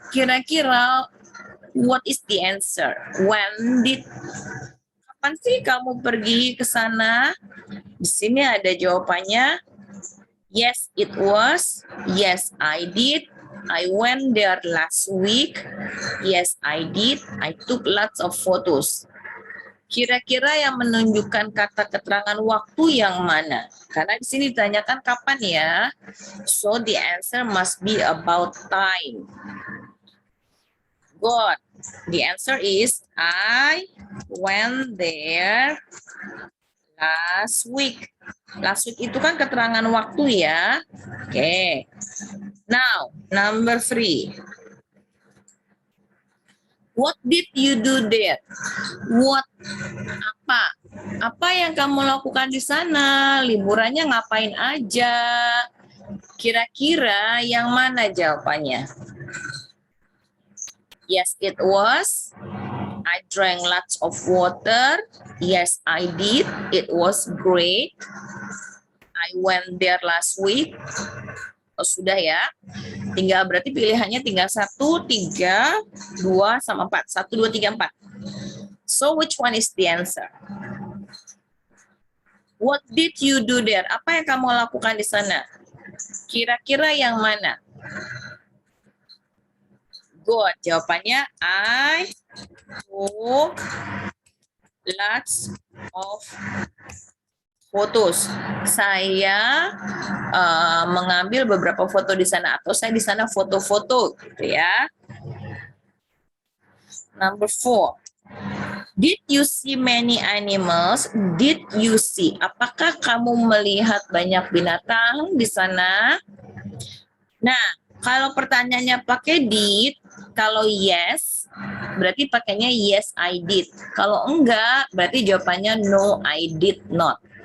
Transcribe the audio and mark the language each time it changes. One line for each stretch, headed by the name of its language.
Indonesian: Kira-kira
English: what is the answer? When did.
Indonesian: Kapan sih kamu pergi ke sana? Di sini ada jawabannya.
English: Yes, it was. Yes, I did. I went there last week. Yes, I did. I took lots of photos.
Indonesian: Kira-kira yang menunjukkan kata keterangan waktu yang mana? Karena di sini ditanyakan kapan ya.
English: So the answer must be about time. Good. The answer is I went there last week.
Indonesian: Last week itu kan keterangan waktu ya.
English: Oke. Now, number 3. What did you do there? What? Apa?
Indonesian: Apa yang kamu lakukan di sana? Liburannya ngapain aja? Kira-kira yang mana jawabannya?
English: Yes, it was. I drank lots of water. Yes, I did. It was great. I went there last week.
Indonesian: Oh, sudah ya. Tinggal berarti pilihannya tinggal 1, 3, 2, sama 4. 1, 2, 3, 4.
English: So which one is the answer? What did you do there?
Indonesian: Apa yang kamu lakukan di sana? Kira-kira yang mana?
English: Good.
Indonesian: Jawabannya
English: I took lots of photos.
Indonesian: Saya mengambil beberapa foto di sana, atau saya di sana foto-foto gitu ya.
English: Number 4. Did you see many animals? Did you see?
Indonesian: Apakah kamu melihat banyak binatang di sana? Nah, kalau pertanyaannya pakai did, kalau yes, berarti pakainya
English: yes I did.
Indonesian: Kalau enggak, berarti jawabannya
English: no I did not.